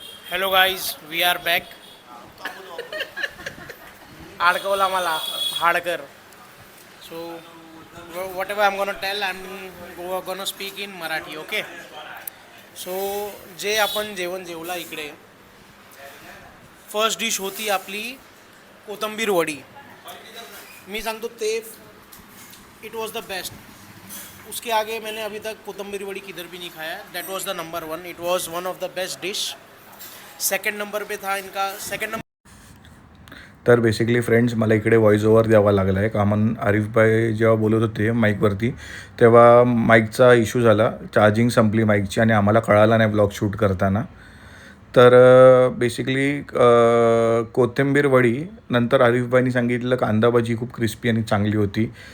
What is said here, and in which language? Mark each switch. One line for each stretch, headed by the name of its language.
English: Hello guys, we are back.
Marathi: अडकवला मला हाडकर।
English: So whatever I am gonna tell, I am gonna speak in Marathi, okay?
Marathi: So जे आपण जेवण जेवला इकडे, first dish होती आपली कोथिंबीर वडी। मी सांगतो ते
English: It was the best.
Hindi: उसके आगे मैंने अभी तक कोथिंबीर वड़ी किधर भी नहीं खाया।
English: That was the number 1। It was one of the best dish
Hindi: second number पे था इनका सेकंड नंबर।
Marathi: तर बेसिकली फ्रेंड्स मला इकडे व्हॉइस ओव्हर द्यावा लागला आहे कारण आरिफभाई जेव्हा बोलत होते माईकवरती तेव्हा माईकचा इश्यू झाला, चार्जिंग संपली माईकची आणि आम्हाला कळाला नाही ब्लॉग शूट करताना. तर बेसिकली कोथिंबीर वडी नंतर आरिफभाईनी सांगितलं कांदा भाजी खूप क्रिस्पी आणि चांगली होती.